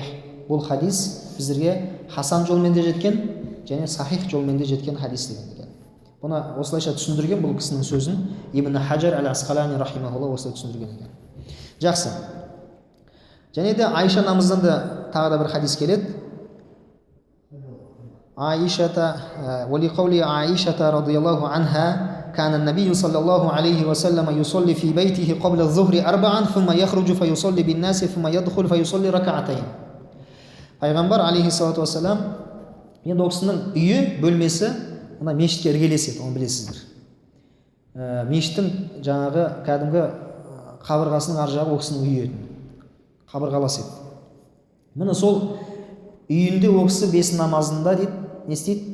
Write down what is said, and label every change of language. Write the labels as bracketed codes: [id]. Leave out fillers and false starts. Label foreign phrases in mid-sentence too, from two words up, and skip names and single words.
[kk] Бұл хадис біздерге хасан жолмен де жеткен және сахих жолмен де жеткен хадис деген екен. Бұны осылайша түсіндірген бұл кісінің сөзін Ибн Хаджар ал-Асқалани рахимахулла осылай түсіндірген екен. Жақсы. Және де Айша анамыздан да тағы да бір хадис келеді. [ar] ولقول عائشة رضي الله عنها كان النبي صلى الله عليه وسلم يصلي في بيته قبل الظهر 4 ثم يخرج فيصلي بالناس ثم يدخل فيصلي ركعتين. [kk] Пайғамбар [ar] عليه الصلاة والسلام, [kk] енді ол кісінің үйі, бөлмесі мына мешітке іргелес еді, оны білесіздер. Мешіттің жаңағы кәдімгі қабырғасының ар жағы ол кісінің үйі еді, қабырғалас еді. Міне сол үйінде ол кісі бесін намазында дейді, не істейді?